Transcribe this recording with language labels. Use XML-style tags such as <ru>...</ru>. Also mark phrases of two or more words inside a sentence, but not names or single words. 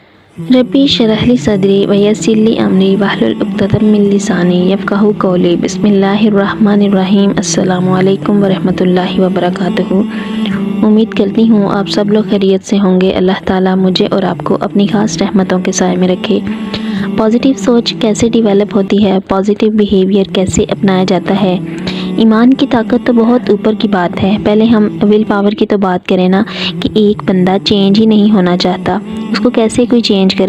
<ar>رب اشرح لي صدري ويسر لي أمري واحلل عقدة من لساني يفقهوا قولي. بسم الله الرحمن الرحيم۔ السلام عليكم ورحمة الله وبركاته.</ar> <ur>امید کرتی ہوں آپ سب لوگ خیریت سے ہوں گے. اللہ تعالیٰ مجھے اور آپ کو اپنی خاص رحمتوں کے سائے میں رکھے. پازیٹیو سوچ کیسے ڈیولپ ہوتی ہے,</ur> <en>positive behaviour</en> <ur>کیسے اپنایا جاتا ہے. ایمان کی طاقت تو بہت اوپر کی بات ہے۔ پہلے ہم</ur> <en>will power</en> <ur>کی تو بات کریں نا، کہ ایک بندہ چینج ہی نہیں ہونا چاہتا، اس کو کیسے کوئی چینج کرے.</ur>